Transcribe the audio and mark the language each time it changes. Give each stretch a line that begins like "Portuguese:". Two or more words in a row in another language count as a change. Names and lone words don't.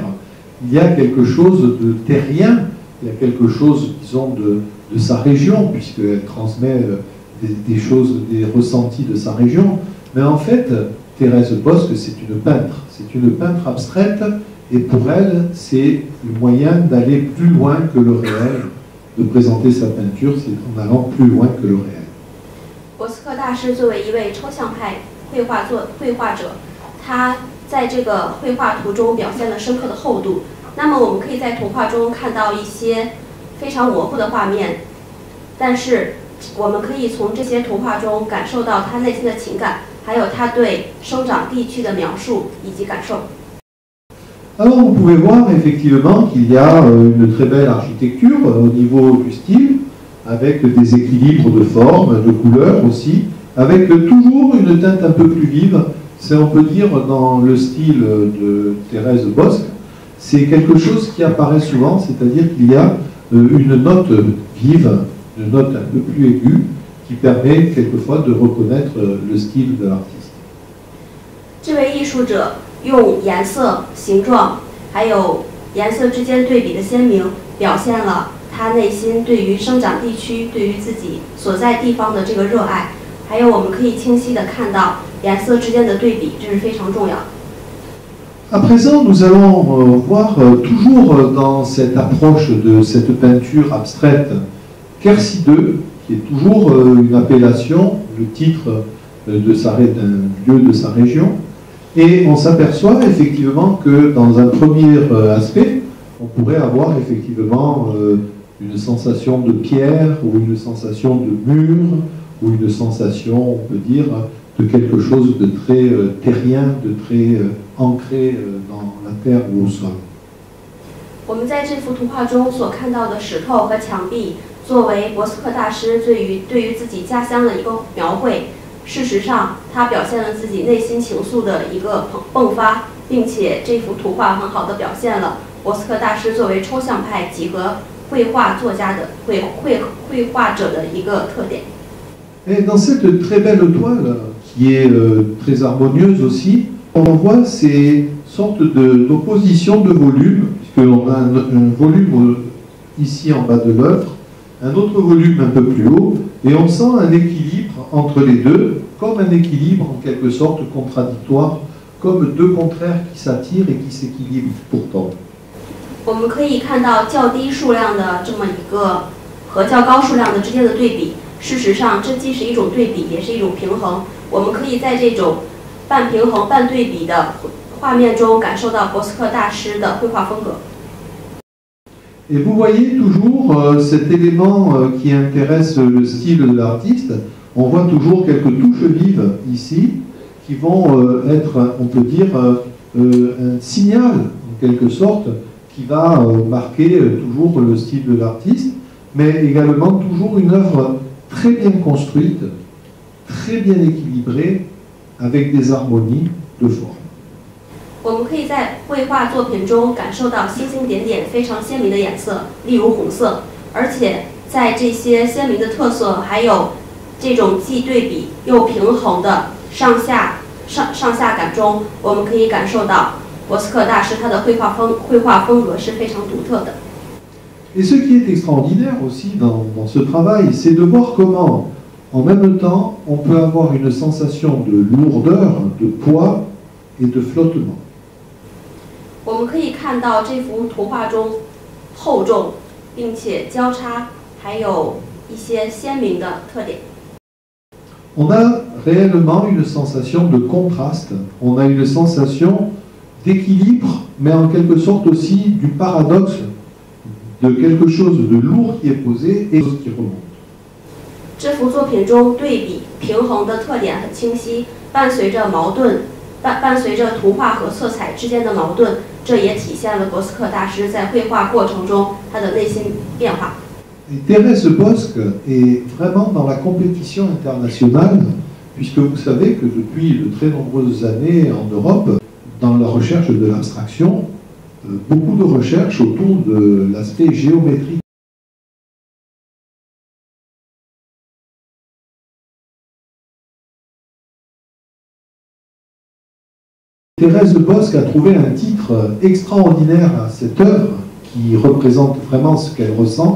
French: Il y a quelque chose de terrien, il y a quelque chose, disons, de sa région, puisqu'elle transmet des choses, des ressentis de sa région. Mais en fait, Thérèse Bosc, c'est une peintre abstraite, et pour elle, c'est le moyen d'aller plus loin que le réel, de présenter sa peinture, c'est en allant plus loin que le réel.
Chinese: 博斯克大师作为一位抽象派绘画者，他在这个绘画图中表现了深刻的厚度。那么我们可以在图画中看到一些非常模糊的画面，但是我们可以从这些图画中感受到他内心的情感，还有他对生长地区的描述以及感受。
French: Alors vous pouvez voir effectivement qu'il y a une très belle architecture au niveau du style, avec des équilibres de formes, de couleurs aussi, avec toujours une teinte un peu plus vive. C'est, on peut dire, dans le style de Thérèse Bosc, c'est quelque chose qui apparaît souvent, c'est-à-dire qu'il y a une note vive, une note un peu plus aiguë, qui permet quelquefois de reconnaître le style de l'artiste.
Chinese: 这位艺术者用颜色、形状，还有颜色之间对比的鲜明，表现了他内心对于生长地区、对于自己所在地方的这个热爱。还有，我们可以清晰地看到颜色之间的对比，这是非常重要的。
French: À présent, nous allons voir toujours dans cette approche de cette peinture abstraite Quercy 2, qui est toujours une appellation, le titre d'un lieu de sa région. Et on s'aperçoit effectivement que dans un premier aspect, on pourrait avoir effectivement une sensation de pierre ou une sensation de mur ou une sensation, on peut dire, de quelque chose de très terrien, de très ancré dans la terre ou au sol.
Chinese: 我们在这幅图画中所看到的石头和墙壁，作为博斯克大师对于自己家乡的一个描绘。事实上，他表现了自己内心情愫的一个迸发，并且这幅图画很好地表现了博斯克大师作为抽象派几何绘画作家的绘画者的一个特点。
French: Et dans cette très belle toile, qui est très harmonieuse aussi, on voit ces sortes d'oppositions de volumes, puisqu'on a un volume ici en bas de l'œuvre, un autre volume un peu plus haut, et on sent un équilibre entre les deux, comme un équilibre en quelque sorte contradictoire, comme deux contraires qui s'attirent et qui s'équilibrent pourtant.
Chinese: 我们可以看到较低数量的这么一个和较高数量的之间的对比。事实上，这既是一种对比，也是一种平衡。我们可以在这种半平衡、半对比的画面中感受到博斯克大师的绘画风格。
French: Et vous voyez toujours cet élément qui intéresse le style de l'artiste. On voit toujours quelques touches vives ici qui vont être, on peut dire, un signal en quelque sorte qui va marquer toujours le style de l'artiste, mais également toujours une œuvre très bien construite, très bien équilibrée, avec des harmonies de forme.
Chinese: 我们可以在绘画作品中感受到星星点点非常鲜明的颜色，例如红色，而且在这些鲜明的特色，还有这种既对比又平衡的上下感中，我们可以感受到博斯克大师他的绘画风格是非常独特的。
French: Et ce qui est extraordinaire aussi dans ce travail, c'est de voir comment, en même temps, on peut avoir une sensation de lourdeur, de poids et de flottement.
Chinese: 我们可以看到这幅图画中厚重，并且交叉，还有一些鲜明的特点。
French: On a réellement une sensation de contraste, on a une sensation d'équilibre, mais en quelque sorte aussi du paradoxe de quelque chose de lourd qui est posé et qui remonte.
Chinese: 这幅作品中对比平衡的特点很清晰，伴随着矛盾，伴随着图画和色彩之间的矛盾，这也体现了博斯克大师在绘画过程中他的内心变化。
French: Et Thérèse Bosc est vraiment dans la compétition internationale, puisque vous savez que depuis de très nombreuses années en Europe, dans la recherche de l'abstraction, beaucoup de recherches autour de l'aspect géométrique. Thérèse Bosc a trouvé un titre extraordinaire à cette œuvre qui représente vraiment ce qu'elle ressent.